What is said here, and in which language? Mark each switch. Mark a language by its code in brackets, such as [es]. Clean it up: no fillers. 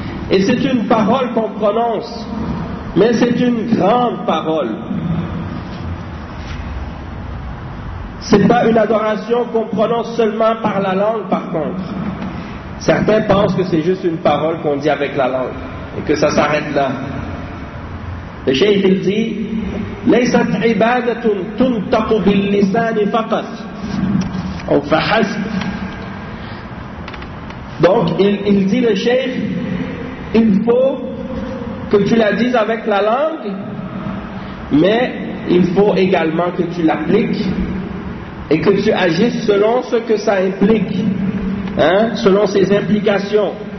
[fr] Et c'est une parole qu'on prononce, mais c'est une grande parole. C'est pas une adoration qu'on prononce seulement par la langue, par contre. Certains pensent que c'est juste une parole qu'on dit avec la langue et que ça s'arrête là. Le cheikh il dit: [ar] ليست عبادة تنطق باللسان فقط أو فحسب. [fr] Donc il dit le cheikh, il faut que tu la dises avec la langue, mais il faut également que tu l'appliques et que tu agisses selon ce que ça implique, selon ses implications.